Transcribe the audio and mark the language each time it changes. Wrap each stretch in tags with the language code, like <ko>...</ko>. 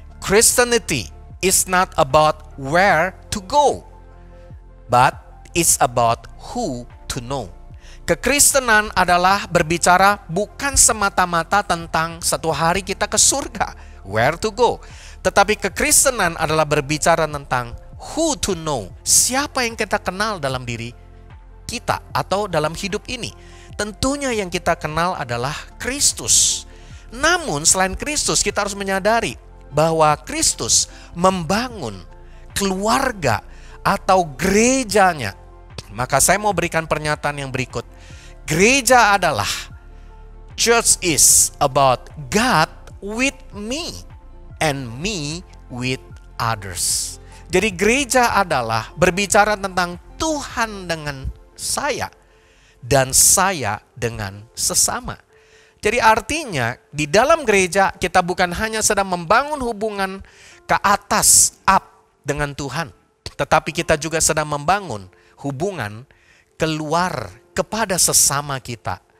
<en>Christianity is not about where to go, but it's about who to know.</en> <id>Kekristenan adalah berbicara bukan semata-mata tentang satu hari kita ke surga,</id> <en>where to go.</en> <id>Tetapi kekristenan adalah berbicara tentang</id> <en>who to know,</en> <id>siapa yang kita kenal dalam diri kita atau dalam hidup ini. Tentunya yang kita kenal adalah Kristus. Namun selain Kristus, kita harus menyadari bahwa Kristus membangun keluarga atau gerejanya. Maka saya mau berikan pernyataan yang berikut. Gereja adalah,</id> <en>church is about God with me and me with others.</en> <id>Jadi gereja adalah berbicara tentang Tuhan dengan saya dan saya dengan sesama. Jadi artinya di dalam gereja kita bukan hanya sedang membangun hubungan ke atas, up dengan Tuhan, tetapi kita juga sedang membangun hubungan keluar kepada sesama kita.</id>